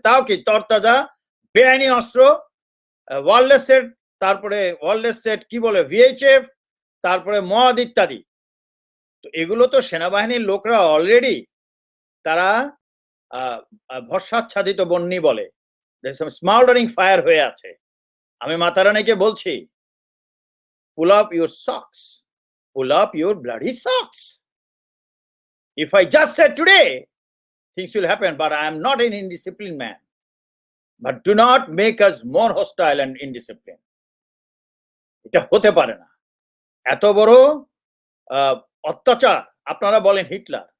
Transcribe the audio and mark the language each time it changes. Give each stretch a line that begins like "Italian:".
Bangla: তাও কি তরতাজা বেআইনি অস্ত্র, ওয়ারলেস সেট, তারপরে ওয়ারলেস সেট কি বলে ভিএইচএফ, তারপরে মদ ইত্যাদি। তো এগুলো তো সেনাবাহিনীর লোকরা অলরেডি তারা ভস্মাচ্ছাদিত বন্যি বলে, স্মাউল্ডারিং ফায়ার হয়ে আছে। আমি মাতারানীকে বলছি,
English: pull up your socks, pull up your bloody socks. If I just said today things will happen, but I am not an indisciplined man. But do not make us more hostile and indisciplined.
Bangla: এটা হতে পারে না। এত বড় অত্যাচার আপনারা বলেন Hitler.